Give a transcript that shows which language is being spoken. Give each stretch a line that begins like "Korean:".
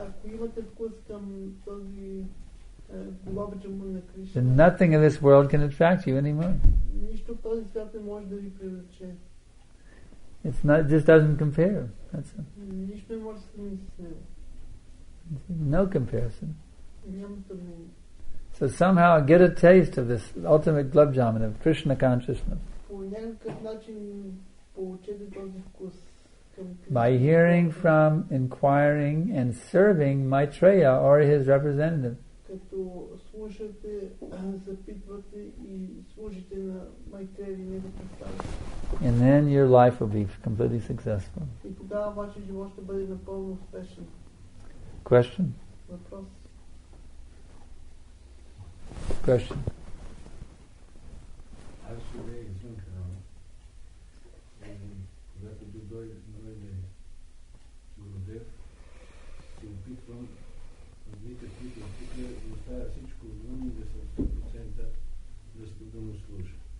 Bulgarian: Ако имате вкус към този глава джамун на Кришна,
English: then nothing in this world can attract you anymore.
Bulgarian: нищо в този свят не може да ви привлече.
English: It's not, it just doesn't compare. That's
Bulgarian: Нищо не може да се сравни с него.
English: no comparison.
Bulgarian: Няма сравнение.
English: So somehow get a taste of this ultimate glove jamun of Krishna consciousness
Bulgarian: По някакъв начин получете този вкус към Кришна.
English: by hearing from, inquiring, and serving Maitreya or his representative.
Bulgarian: Като слушате, запитвате и служите на Майтрея или него представител.
English: And then your life will be completely successful.
Bulgarian: И тогава вашия живот ще бъде напълно успешен.
English: Question?
Bulgarian: Въпрос.
English: Question?
Bulgarian: Аз живея извън храма. Когато дойде Гурудев, се опитвам да оставя всичко отвън и да съм 100% да му служа.